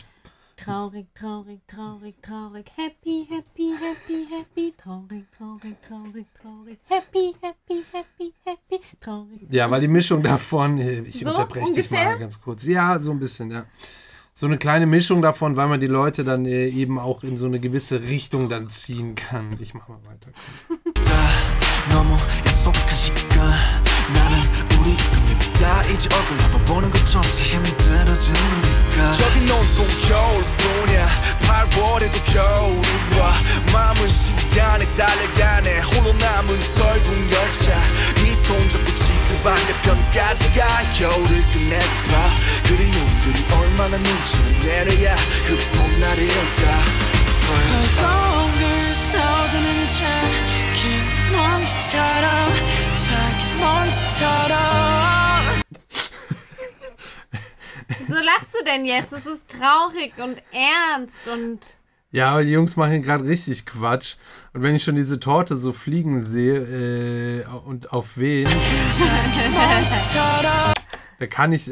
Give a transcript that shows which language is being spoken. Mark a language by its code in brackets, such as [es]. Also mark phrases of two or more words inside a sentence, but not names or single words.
[de] Traurig, traurig, traurig, traurig, [en] happy, happy, happy, happy, [de] traurig, traurig, traurig, traurig, [en] happy, happy, happy, happy, [de] traurig. Ja, weil die Mischung davon, ich So unterbreche dich ungefähr? mal ganz kurz. Ja, so ein bisschen, ja. So eine kleine Mischung davon, weil man die Leute dann eben auch in so eine gewisse Richtung dann ziehen kann. Ich mach mal weiter. [ko] 이제 얼굴 한번 보는 것조차 힘들어진 우리가 여긴 온통 겨울뿐이야 8월에도 겨울이 와 마음은 시간에 달려가네 홀로 남은 설국 열차 네 손잡고 지구 반대편까지 가 겨울을 끝내봐 그리움들이 얼마나 눈치를 내려야 그 봄날이 올까 거울을 떠드는 작은 먼지처럼 작은 먼지처럼 [de] Wieso lachst du denn jetzt? Es ist traurig und ernst und... Ja, aber die Jungs machen gerade richtig Quatsch. Und wenn ich schon diese Torte so fliegen sehe und auf wen, da kann ich...